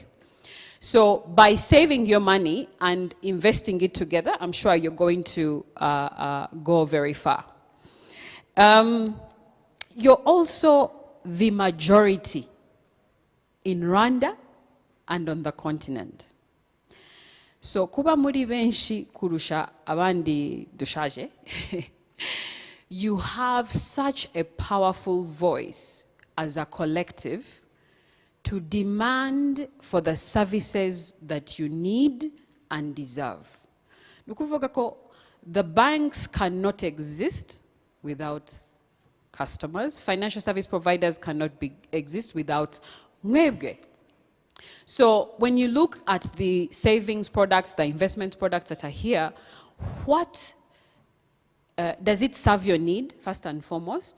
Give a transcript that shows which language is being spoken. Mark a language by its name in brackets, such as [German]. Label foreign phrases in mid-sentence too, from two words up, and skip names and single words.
[English] So by saving your money and investing it together, I'm sure you're going to go very far. You're also the majority in Rwanda and on the continent. [Kinyarwanda] So kuba muri benshi kurusha abandi dushaje, [English] you have such a powerful voice as a collective to demand for the services that you need and deserve. [Kinyarwanda] Nukuvuga ko [English] the banks cannot exist without customers. Financial service providers cannot exist without mwebwe. So when you look at the savings products, the investment products that are here, what does it serve your need, first and foremost?